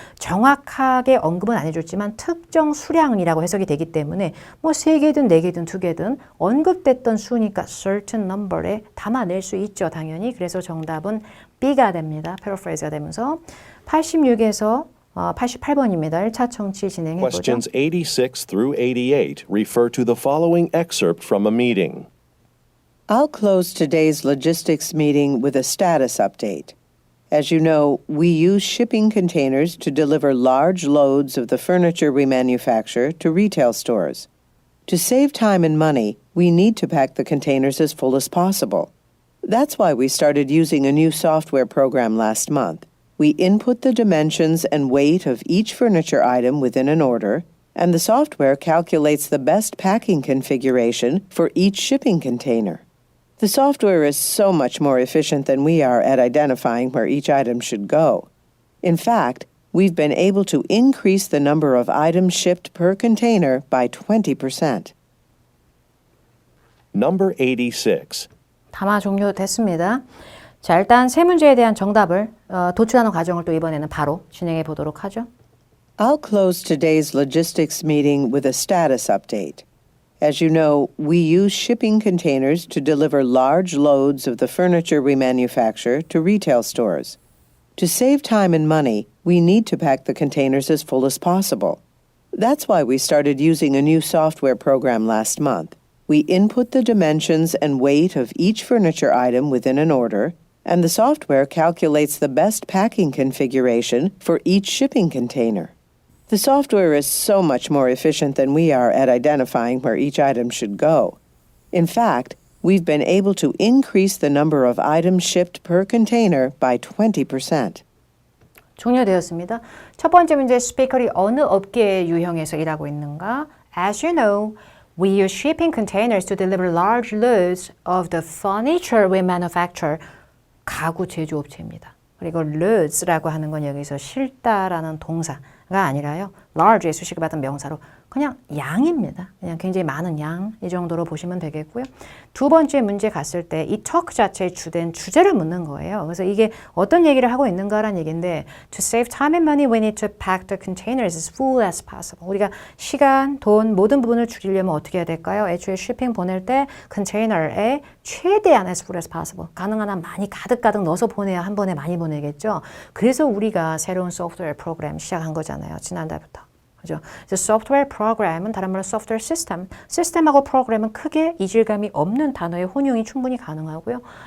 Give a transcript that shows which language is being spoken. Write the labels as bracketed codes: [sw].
[ko] 정확하게 언급은 안 해줬지만 특정 수량이라고 해석이 되기 때문에 뭐 3개든 4개든 2개든 언급됐던 수니까 [en] certain number [ko] 에 담아낼 수 있죠. 당연히. 그래서 정답은 B가 됩니다. 패러프레이즈가 되면서 86에서 88번입니다. 1차 청취 진행해보죠. [en] Questions 86 through 88 refer to the following excerpt from a meeting. I'll close today's logistics meeting with a status update. As you know, we use shipping containers to deliver large loads of the furniture we manufacture to retail stores. To save time and money, we need to pack the containers as full as possible. That's why we started using a new software program last month. We input the dimensions and weight of each furniture item within an order, and the software calculates the best packing configuration for each shipping container. The software is so much more efficient than we are at identifying where each item should go. In fact, we've been able to increase the number of items shipped per container by 20%. Number 86. [ko] 담화 종료됐습니다. 자, 일단 세 문제에 대한 정답을 도출하는 과정을 또 이번에는 바로 진행해 보도록 하죠. [en] I'll close today's logistics meeting with a status update. As you know, we use shipping containers to deliver large loads of the furniture we manufacture to retail stores. To save time and money, we need to pack the containers as full as possible. That's why we started using a new software program last month. We input the dimensions and weight of each furniture item within an order, and the software calculates the best packing configuration for each shipping container. The software is so much more efficient than we are at identifying where each item should go. In fact, we've been able to increase the number of items shipped per container by 20%. [ko] 종료되었습니다. 첫 번째 문제, 스피커리 어느 업계의 유형에서 일하고 있는가? [en] As you know, we use shipping containers to deliver large loads of the furniture we manufacture. [ko] 가구 제조업체입니다. 그리고 loads라고 하는 건 여기서 실다라는 동사가 아니라요. large의 수식을 받은 명사로 그냥 양입니다. 그냥 굉장히 많은 양 이 정도로 보시면 되겠고요. 두 번째 문제 갔을 때 이 talk 자체의 주된 주제를 묻는 거예요. 그래서 이게 어떤 얘기를 하고 있는가라는 얘기인데 [en] To save time and money, we need to pack the containers as full as possible. [ko] 우리가 시간, 돈, 모든 부분을 줄이려면 어떻게 해야 될까요? 애초에 쇼핑 보낼 때 컨테이너에 최대한 [en] as full as possible. [ko] 가능한 한 많이 가득가득 넣어서 보내야 한 번에 많이 보내겠죠. 그래서 우리가 새로운 소프트웨어 프로그램 시작한 거잖아요. 지난달부터. 그죠? 소프트웨어 프로그램은 다른 말로 소프트웨어 시스템. 시스템하고 프로그램은 크게 이질감이 없는 단어의 혼용이 충분히 가능하고요.